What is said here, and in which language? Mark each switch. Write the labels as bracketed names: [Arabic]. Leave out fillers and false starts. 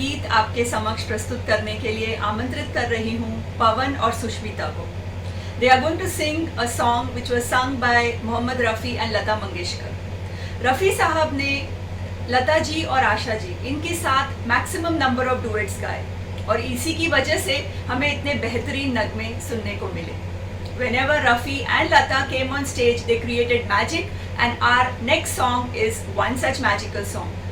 [Hindi] आपके समक्ष प्रस्तुत करने के लिए आमंत्रित कर रही हूँ पवन और सुष्मिता को। [English] They are going to sing a song which was sung by Mohammad Rafi and Lata Mangeshkar. [Hindi] Rafi साहब ने लता जी और आशा जी इनके साथ मैक्सिमम नंबर ऑफ डुएट्स गाए और इसी की वजह से हमें इतने बेहतरीन नगमे सुनने को मिले। [English] Whenever Rafi and Lata came on stage, they created magic, and our next song is one such magical song.